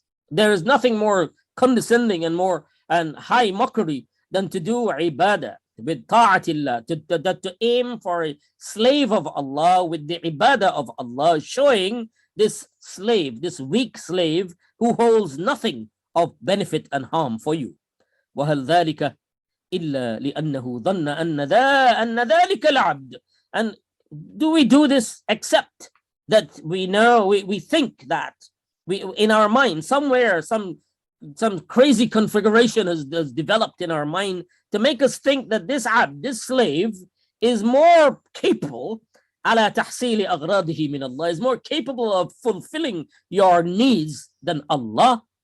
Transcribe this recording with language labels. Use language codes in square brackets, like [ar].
[en] There is nothing more condescending and high mockery than to do ibadah with ta'atillah, to aim for a slave of Allah with the ibadah of Allah, showing this slave, this weak slave who holds nothing of benefit and harm for you. [ar] وهل ذلك إلا لأنه ظن أن ذلك العبد. [en] And do we do this except that we know, we think that in our mind somewhere some crazy configuration has developed in our mind to make us think that this abd, this slave, is more capable [ar] على تحصيل أغراضه من [en] Allah, is more capable of fulfilling your needs than Allah.